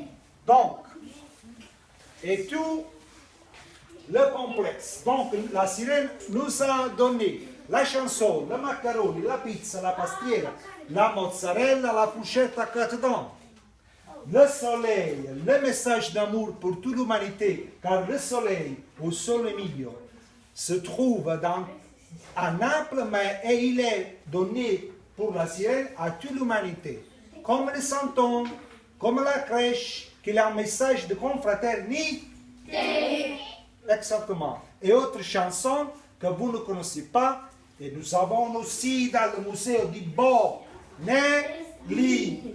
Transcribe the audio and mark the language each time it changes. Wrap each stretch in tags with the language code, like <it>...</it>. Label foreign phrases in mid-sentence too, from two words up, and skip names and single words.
<fr>Donc, et tout le complexe. Donc, la sirène nous a donné la chanson, le macaroni, la pizza, la pastiera, la mozzarella, la fourchette à quatre dents. Le soleil, le message d'amour pour toute l'humanité, car le soleil, au sole mio, se trouve à Naples, mais il est donné pour la sirène à toute l'humanité. Comme le santon, comme la crèche, qui est un message de confraternité. Exactement. Et autre chanson que vous ne connaissez pas, et nous avons aussi dans le musée du Bonelli.</fr>